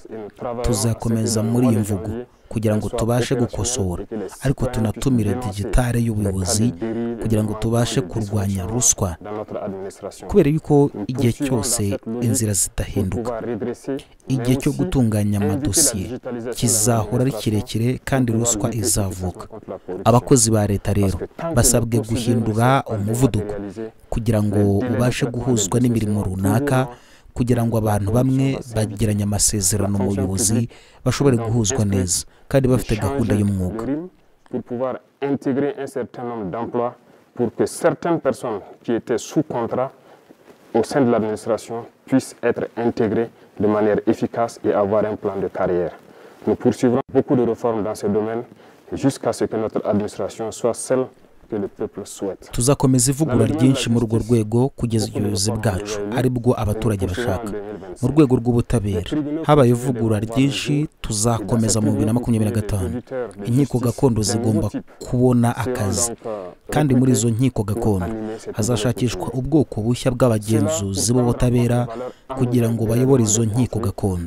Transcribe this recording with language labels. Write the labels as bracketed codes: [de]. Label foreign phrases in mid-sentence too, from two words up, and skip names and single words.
[rw] Tuzakomeza muri iyi mvugo kugira ngo tubashe gukosora, ariko tunatumire digitale y'ubuyobozi kugira ngo tubashe kurwanya ruswa, kubera yuko igihe cyose inzira zidahinduka, igihe cyo gutunganya amadosiye kizahora ari kirekire kandi ruswa izavuka. Abakozi ba leta rero basabwe guhindura umuvuduko kugira ngo ubashe guhuzwa n'imirimo runaka, kugira ngo abantu bamwe bagiranye amasezerano mu buyobozi bashobore guhuzwa neza kandi bafite gahunda y'umwuga. [fr] Pour pouvoir intégrer un certain nombre d'emplois pour que certaines personnes qui étaient sous contrat au sein de l'administration puissent être intégrées de manière efficace et avoir un plan de carrière. Nous poursuivrons beaucoup de réformes dans ce domaine jusqu'à ce que notre administration soit celle que le peuple souhaite. [rw] Tuzakomeza ivugura ryinshi muri urwo rwego kugeza ubuyobozi bwacu ari bwo abaturage bashaka. Mu rwego rw'ubutabera habaye ivugura ryinshi, tuzakomeza mu 2025. Inkiko gakondo zigomba kubona akazi, kandi muri izo nkiko gakondo hazashakishwa ubwoko bushya bw'abagenzuzi b'ubutabera kugira ngo bayobore izo nkiko gakondo.